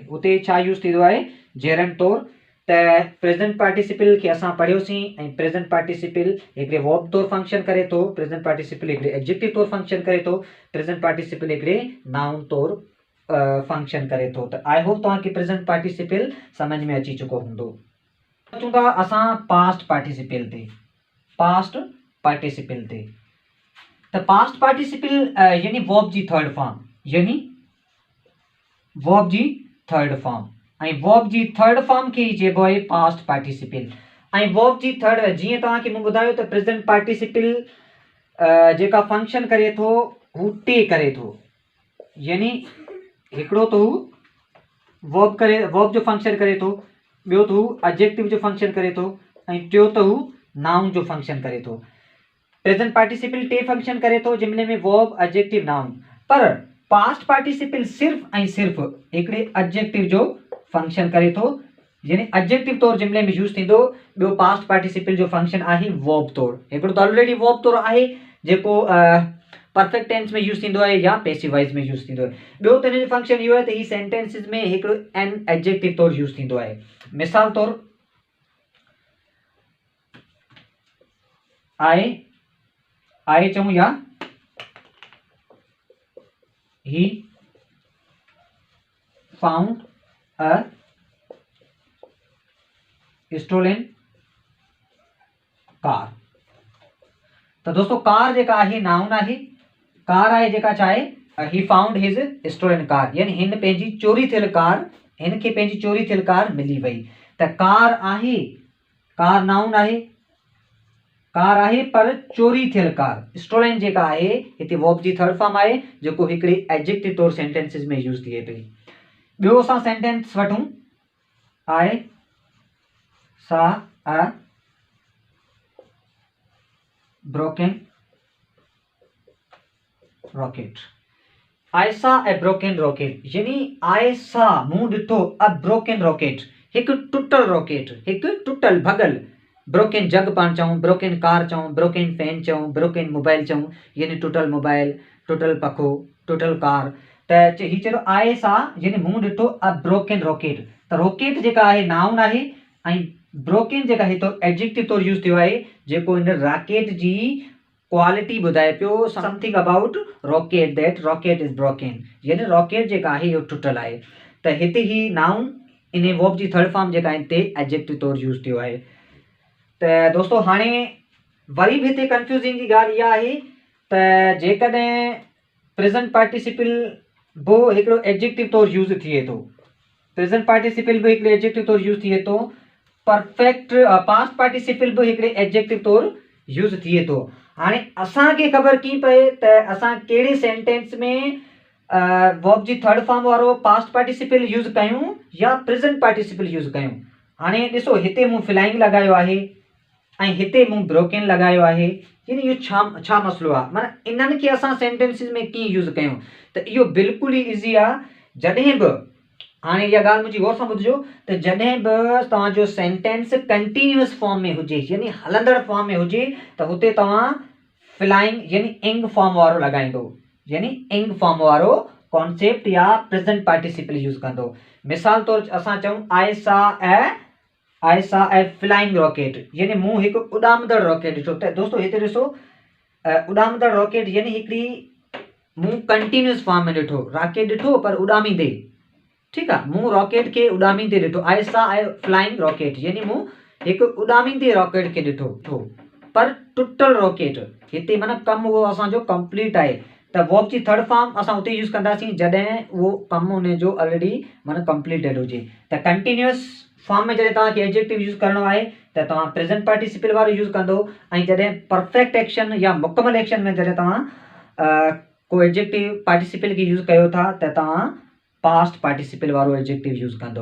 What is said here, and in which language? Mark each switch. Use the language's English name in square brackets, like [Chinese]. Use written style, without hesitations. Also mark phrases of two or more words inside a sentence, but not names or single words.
[Sindhi] उते छा यूज़ थींदो आहे, जेरंड तौर। त [English] present participle [Sindhi] खे असां पढ़ियोसीं ऐं [English] present participle [Sindhi] हिकिड़े वर्ब तौर फंक्शन करे थो, [English] present participle [Sindhi] हिकिड़े एडजेक्टिव तौर फंक्शन करे थो, [English] present participle [Sindhi] हिकिड़े नाउन तौर फंक्शन करे थो। त [English] I hope [Sindhi] तव्हांखे [English] present participle [Sindhi] समझ में अची चुको हूंदो। अचूं था असां [English] past participle [Sindhi] ते। [English] past participle [Sindhi] ते त [English] past participle [Sindhi] यानी वर्ब जी [English] third form, [Sindhi] यानी वर्ब जी [English] third form, [Sindhi] ऐं वर्ब जी [English] third form [Sindhi] खे ई चइबो आहे [English] past participle. [Sindhi] ऐं वर्ब जी थर्ड, जीअं तव्हांखे मूं ॿुधायो त [English] present participle [Sindhi] जेका फंक्शन करे थो हू टे करे थो, यानी हिकिड़ो तो वर्ब करे, वर्ब जो फंक्शन करे थो, ॿियो तो एडजेक्टिव जो फंक्शन करे थो, ऐं टियों तो नाउन जो फंक्शन करे थो। [English] present participle [Sindhi] टे फंक्शन करे थो, जिमले में [English] verb, adjective, noun. [Sindhi] पर [English] past participle [Sindhi] सिर्फ ऐं सिर्फ हिकिड़े एडजेक्टिव जो फंक्शन करे थो, यानी एडजेक्टिव तौर जिमले में यूज़ थींदो। ॿियो [English] past participle [Sindhi] जो फंक्शन आहे वर्ब तौर। हिकिड़ो तो [English] already verb [Sindhi] तौर आहे जेको [English] perfect tense [Sindhi] में यूज़ थींदो आहे या [English] passive voice [Sindhi] में यूज़ थींदो आहे। ॿियो त हिन जो फंक्शन इहो आहे त ही सेंटेंसिस में हिकिड़ो [English] an adjective [Sindhi] तौर यूज़ थींदो आहे। मिसाल तौर आए चऊं या [English] he found a stolen car। [Sindhi] तो दोस्तों कार जेका आहे नाउन आहे, कार आहे जेका चाहे [English] he found his stolen car, [Sindhi] यानी हिन पंहिंजी चोरी थियल कार, हिन खे पंहिंजी चोरी थियल कार मिली वई। त कार आहे, कार नाउन आहे, कार आहे पर चोरी थियल कार। स्टोलन जेका आहे हिते वर्ब जी [English] third form [Sindhi] आहे जेको हिकिड़े एडजेक्टिव तौर सेंटेंसिस में यूज़ थिए पई। ॿियो असां सेंटेंस वठूं, [English] I saw a broken rocket. I saw a broken rocket, यानी I saw [Sindhi] मूं ॾिठो [English] a broken rocket, [Sindhi] हिकु टुटल रॉकेट, हिकु टुटल भगल। [English] broken jug [Sindhi] पाण चऊं, [English] broken car [Sindhi] चऊं, [English] broken fan [Sindhi] चऊं, [English] broken mobile [Sindhi] चऊं, यानी टुटल मोबाइल, टुटल पखो, टुटल कार। त ही चलो [English] I saw [Sindhi] यानी मूं ॾिठो [English] a broken rocket. [Sindhi] त रॉकेट जेका आहे नाउन आहे ऐं ब्रोकन जेका हिते एडजेक्टिव तौर यूज़ थियो आहे जेको हिन रॉकेट जी क्वालिटी ॿुधाए पियो, [English] something about rocket, that rocket is broken, [Sindhi] यानी रॉकेट जेका आहे इहो टुटल आहे। त हिते ही [English] noun in [Sindhi] वर्ब जी [English] third form [Sindhi] जेका हिते एडजेक्टिव तौर यूज़ थियो आहे। त दोस्तों हाणे वरी भी हिते कंफ्यूजिंग जी ॻाल्हि इहा आहे त जेकॾहिं [English] present participle [Sindhi] बि हिकिड़ो एडजेक्टिव तौर यूज़ थिए थो, [English] present participle [Sindhi] बि हिकिड़े एडजेक्टिव तौर यूज़ थिए थो, [English] perfect past participle [Sindhi] बि हिकिड़े एडजेक्टिव तौर यूज़ थिए थो। हाणे असांखे ख़बर कीअं पए त असां कहिड़े सेंटेंस में वर्ब जी [English] third form [Sindhi] वारो [English] past participle [Sindhi] यूज़ कयूं या [English] present participle [Sindhi] यूज़ कयूं। हाणे ॾिसो हिते मूं फ्लाइंग लगायो आहे ऐं हिते मूं ब्रोकन लगायो आहे, यानी इहो छा मसलो आहे, माना इन्हनि खे असां सेंटेंसिस में कीअं यूज़ कयूं। त इहो बिल्कुलु ई ईज़ी आहे। जॾहिं बि हाणे इहा ॻाल्हि मुंहिंजी गौर सां ॿुधिजो त जॾहिं बि तव्हांजो सेंटेंस [English] continuous form [Sindhi] में हुजे, यानी हलंदड़ फॉर्म में हुजे, त हुते तव्हां फ्लाइंग यानी [English] ing form [Sindhi] वारो लॻाईंदो, यानी [English] ing form [Sindhi] वारो कॉन्सेप्ट या [English] present participle [Sindhi] यूज़ कंदो। मिसाल तौर असां चऊं [English] I saw a flying rocket, [Sindhi] यानी मूं हिकु उॾामंदड़ रॉकेट ॾिठो। त दोस्तों हिते ॾिसो उॾामंदड़ रॉकेट यानी हिकिड़ी मूं [English] continuous form [Sindhi] में ॾिठो, रॉकेट ॾिठो पर उॾामींदे, ठीकु आहे, मूं रॉकेट खे उॾामींदे ॾिठो। [English] I saw a flying rocket [Sindhi] यानी मूं हिकु उॾामींदे रॉकेट खे ॾिठो पर टुटल रॉकेट। हिते माना कमु उहो असांजो कंप्लीट आहे। त वर्ब जी [English] third form [Sindhi] असां उते यूज़ कंदासीं जॾहिं उहो कमु हुनजो ऑलरेडी माना कंप्लीटेड हुजे। त [English] continuous form [Sindhi] में जॾहिं तव्हांखे एडजेक्टिव यूज़ करणो आहे त तव्हां [English] present participle [Sindhi] वारो यूज़ कंदो, ऐं जॾहिं [English] perfect action [Sindhi] या मुकमल एक्शन में जॾहिं तव्हां को [English] adjective participle [Sindhi] खे यूज़ कयो था त तव्हां [English] past participle [Sindhi] वारो एडजेक्टिव यूज़ कंदो।